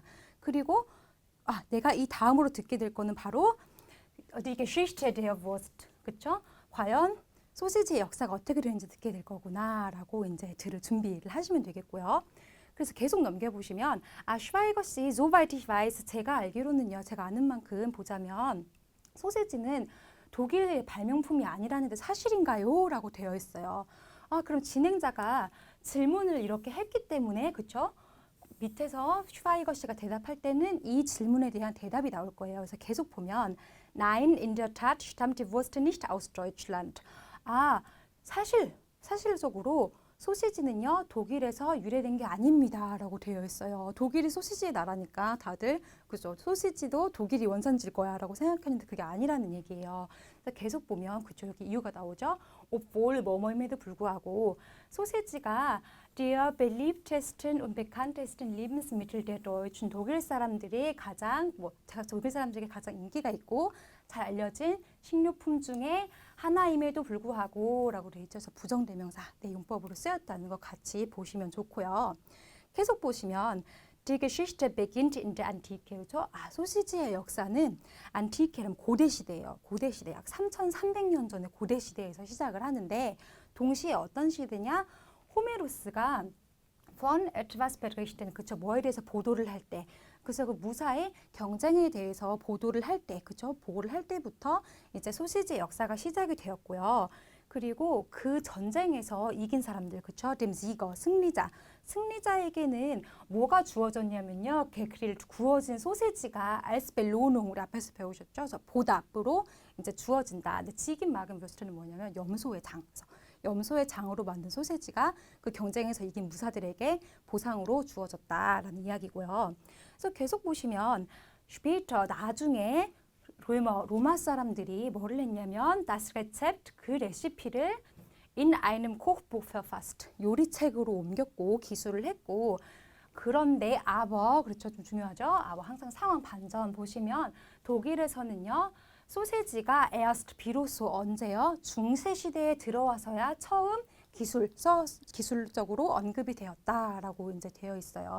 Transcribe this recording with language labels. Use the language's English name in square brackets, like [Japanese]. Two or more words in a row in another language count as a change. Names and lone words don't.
[Korean] 그리고, 내가 이 다음으로 듣게 될 거는 바로, [German] Die Geschichte der Wurst. [Korean] 그쵸? 과연 소시지의 역사가 어떻게 되는지 듣게 될 거구나. 라고 이제 들을 준비를 하시면 되겠고요. 그래서 계속 넘겨보시면 슈바이거 씨, [German] soweit ich weiß, [Korean] 제가 알기로는요, 제가 아는 만큼 보자면 소세지는 독일 발명품이 아니라는데 사실인가요? 라고 되어 있어요. 그럼 진행자가 질문을 이렇게 했기 때문에 그쵸? 밑에서 슈바이거 씨가 대답할 때는 이 질문에 대한 대답이 나올 거예요. 그래서 계속 보면 [German] Nein, in der Tat stammt die Wurst nicht aus Deutschland. [Korean] 사실적으로 소시지는요, 독일에서 유래된 게 아닙니다. 라고 되어 있어요. 독일이 소시지의 나라니까 다들, 그죠? 소시지도 독일이 원산지일 거야. 라고 생각했는데 그게 아니라는 얘기예요. 그래서 계속 보면, 그죠? 여기 이유가 나오죠? obwohl 뭐뭐임에도 불구하고, 소시지가 [German] der beliebtesten und bekanntesten Lebensmittel der Deutschen, [Korean] 독일 사람들이 독일 사람들에게 가장 인기가 있고, 잘 알려진 식료품 중에 하나임에도 불구하고 라고 되어 있죠. 부정대명사 내 용법으로 쓰였다는 거 같이 보시면 좋고요. 계속 보시면 [German] Die Geschichte beginnt in der Antike. [Korean] 그렇죠? 소시지의 역사는 안티케는 고대시대예요. 고대시대 약 3,300년 전의 고대시대에서 시작을 하는데 동시에 어떤 시대냐? [German] 호메로스가 von etwas berichten, [Korean] 그쵸? 뭐에 대해서 보도를 할 때, 그래서 그 무사의 경쟁에 대해서 보도를 할 때, 그쵸? 보고를 할 때부터 이제 소시지의 역사가 시작이 되었고요. 그리고 그 전쟁에서 이긴 사람들, 그쵸? [German] dem Sieger, [Korean] 승리자에게는 뭐가 주어졌냐면요. 게그릴 구워진 소시지가 [German] als Belohnung, [Korean] 우리 앞에서 배우셨죠? 그래서 보답으로 이제 주어진다. 근데 지긴 막은 묘스트는 뭐냐면 염소의 장. 염소의 장으로 만든 소시지가 그 경쟁에서 이긴 무사들에게 보상으로 주어졌다라는 이야기고요. 그래서 계속 보시면 später 나중에 로마 사람들이 뭐를 했냐면 [German] das Rezept [Korean] 그 레시피를 [German] in einem Kochbuch verfasst [Korean] 요리책으로 옮겼고 기술을 했고 그런데 aber 그렇죠 좀 중요하죠. aber 항상 상황 반전 보시면 독일에서는요. 소세지가 erst 비로소 언제요? 중세 시대에 들어와서야 처음 기술적으로 언급이 되었다라고 이제 되어 있어요.